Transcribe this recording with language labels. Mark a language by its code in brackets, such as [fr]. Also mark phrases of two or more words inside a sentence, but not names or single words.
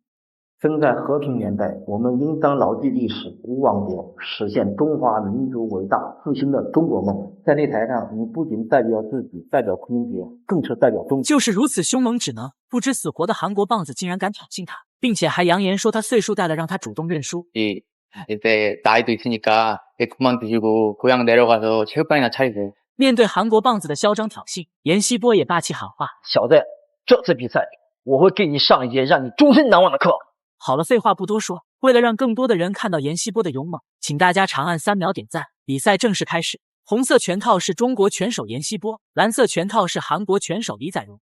[zh] 生在和平年代，我们应当牢记历史，无忘典，实现中华民族伟大复兴的中国梦。在擂台上，你不仅代表自己，代表坤杰，更是代表中国。就是如此凶猛只能不知死活的韩国棒子，竟然敢挑衅他，并且还扬言说他岁数大了，让他主动认输。 [ko] 이제 나이도 있으니까 그만 두시고 고향 내려가서 체육관이나 차리세요. [zh] 面对韩国棒子的嚣张挑衅，阎锡波也霸气喊话：“ 小子，这次比赛我会给你上一节让你终身难忘的课。” 好了，废话不多说，为了让更多的人看到阎锡波的勇猛，请大家长按3秒点赞。比赛正式开始，红色拳套是中国拳手阎锡波，蓝色拳套是韩国拳手李载荣。